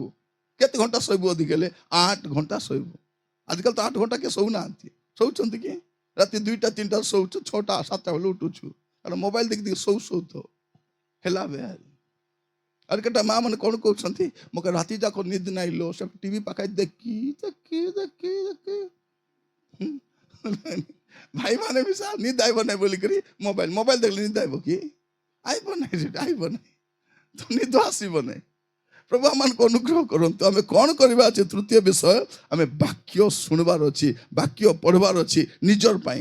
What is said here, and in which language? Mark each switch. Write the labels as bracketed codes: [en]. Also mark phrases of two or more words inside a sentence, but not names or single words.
[or] କେତେ ଘଣ୍ଟା ଶୋଇବୁ ଅଧିକ ହେଲେ 8 ଘଣ୍ଟା ଶୋଇବୁ। ଆଜିକାଲି ତ 8 ଘଣ୍ଟା କିଏ ଶୋଉନାହାନ୍ତି ଶୋଉଛନ୍ତି କି ରାତି 2ଟା 3ଟା ଶୋଉଛୁ 6ଟା 7ଟା ବେଳେ ଉଠୁଛୁ କାରଣ ମୋବାଇଲ ଦେଖି ଶୋଉଥ ହେଲା ଆରେ କେଟା ମା ମାନେ କ'ଣ କହୁଛନ୍ତି ମୋ ରାତି ଯାକ ନିଦ ନାଇଁ लो सब टीवी ପାଖେ ଦେଖି ଦେଖି ଦେଖି ଦେଖି ଭାଇ ମାନେ ବି ନିଦ ଆଇବ ନାହିଁ ବୋଲିକରି ମୋବାଇଲ ଦେଖିଲେ ନିଦ ଆଇବ କି? ଆଇବ ନାହିଁ ସେଟା ଆଇବ ନାହିଁ ତ ନିଦ ଆସିବ ନାହିଁ। ପ୍ରଭୁ ଆମମାନଙ୍କୁ ଅନୁଗ୍ରହ କରନ୍ତୁ। ଆମେ କ'ଣ କରିବା ଅଛି ତୃତୀୟ ବିଷୟ ଆମେ ବାକ୍ୟ ଶୁଣିବାର ଅଛି ବାକ୍ୟ ପଢ଼ିବାର ଅଛି ନିଜର ପାଇଁ।